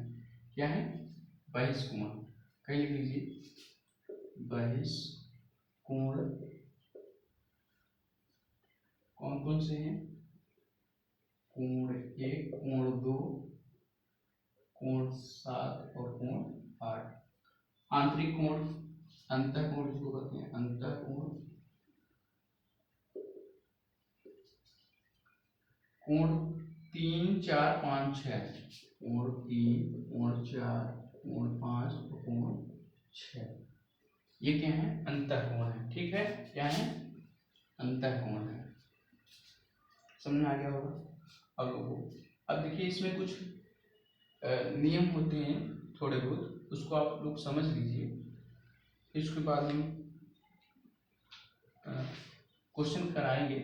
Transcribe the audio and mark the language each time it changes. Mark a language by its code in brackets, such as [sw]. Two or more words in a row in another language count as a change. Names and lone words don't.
[hi] क्या है, बहिष्कोण, कहीं लिख लीजिए बहिष्कोण कौन कौन से हैं, कोण 1 कोण 2 कोण 7 और कोण 8। आंतरिक कोण, अंतःकोण जिसको कहते हैं अंतःकोण, कोण 3 4 5 6, कोण 3 कोण 4 कोण 5 और कोण 6, ये क्या है, अंतःकोण है, ठीक है। क्या है, अंतःकोण है, समझ में आ गया होगा अब लोगों को। अब देखिए इसमें कुछ नियम होते हैं थोड़े बहुत, उसको आप लोग समझ लीजिए, इसके बाद हम क्वेश्चन कराएंगे।